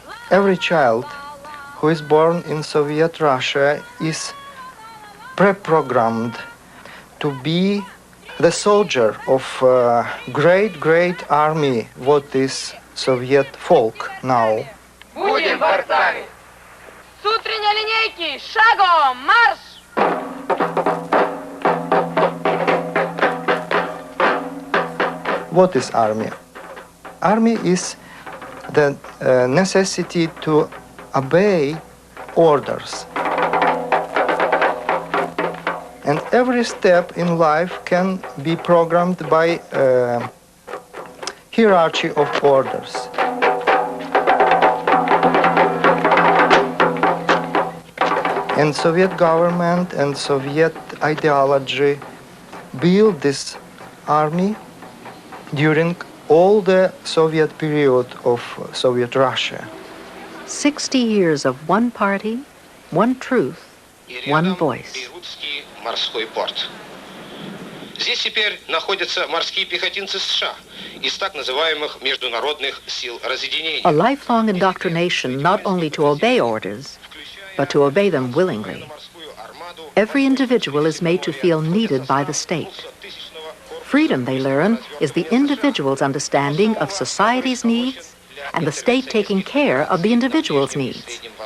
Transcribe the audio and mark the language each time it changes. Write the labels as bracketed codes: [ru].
[en] Every child who is born in Soviet Russia is pre-programmed to be the soldier of great, great army, what is Soviet folk now. [ru] Будем борцами! С утренней линейки шагом марш! [en] What is army? Army is the necessity to obey orders. And every step in life can be programmed by hierarchy of orders. And Soviet government and Soviet ideology built this army during all the Soviet period of Soviet Russia. 60 years of one party, one truth, one voice. [ru] Морской порт. Здесь теперь находятся морские пехотинцы США из так называемых международных сил разъединения. [en] A lifelong indoctrination not only to obey orders, but to obey them willingly. Every individual is made to feel needed by the state. Freedom, they learn, is the individual's understanding of society's needs and the state taking care of the individual's needs.